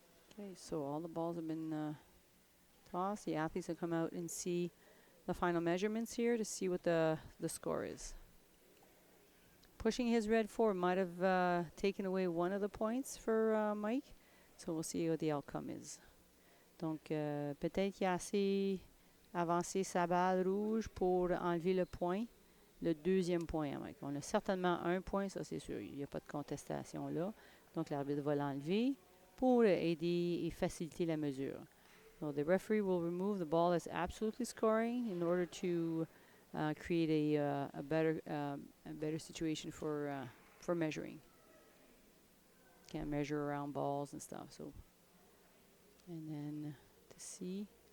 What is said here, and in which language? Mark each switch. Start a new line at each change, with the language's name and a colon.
English: Okay, so all the balls have been tossed. The athletes have come out and see the final measurements here to see what the score is. Pushing his red forward might have taken away one of the points for Mike. So we'll see what the outcome is.
French: Donc, peut-être qu'il a assez avancé sa balle rouge pour enlever le point, le deuxième point à Mike. On a certainement un point, ça c'est sûr. Il n'y a pas de contestation là. Donc, l'arbitre va l'enlever pour aider et faciliter la mesure.
English: So the referee will remove the ball that's absolutely scoring in order to create a better situation for measuring. Can't measure around balls and stuff. So, and then to see.